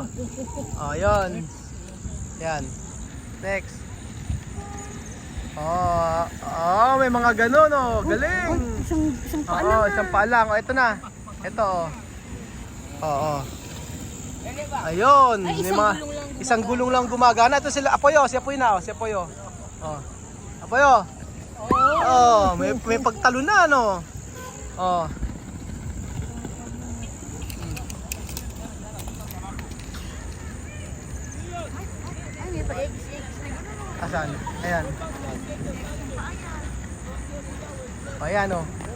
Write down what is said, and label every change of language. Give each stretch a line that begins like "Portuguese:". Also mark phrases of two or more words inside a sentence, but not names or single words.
Filipino: Oh, yun. Yan. Next. Oh, may mga ganun, oh. Galing. Isang paa lang. Isang paa lang. Oh, ito na. Ito, oh. Oo. Ayun. Ay, May mga isang gulong lang gumagana. Ito sila, Apoyo. Si Apoyo na, oh. Si Apoyo. Oh. Apoyo. Oh, may pagtalo na, no? Oh. Ay, may pa-eggs. Asan? Ayan. O, ayan, o.